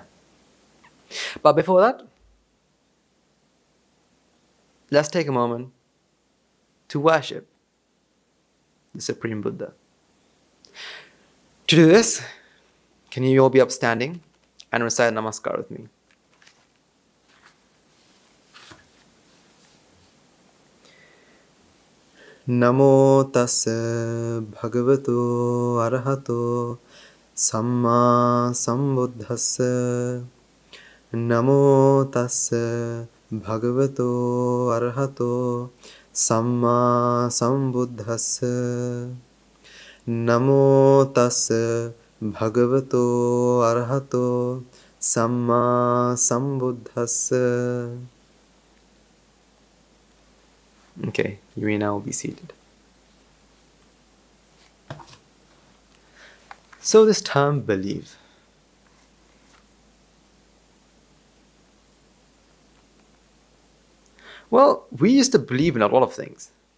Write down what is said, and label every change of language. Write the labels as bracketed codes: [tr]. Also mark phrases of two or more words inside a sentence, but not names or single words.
[en] But before that, let's take a moment to worship the Supreme Buddha. To do this, can you all be upstanding and recite Namaskar with me? [pi] Namo tassa bhagavato arahato samma sambuddhassa. Namo tassa bhagavato arahato samma sambuddhassa. Namo tassa bhagavato arahato samma sambuddhassa. [en] Okay, you may now be seated. So this term believe. Well, we used to believe in a lot of things.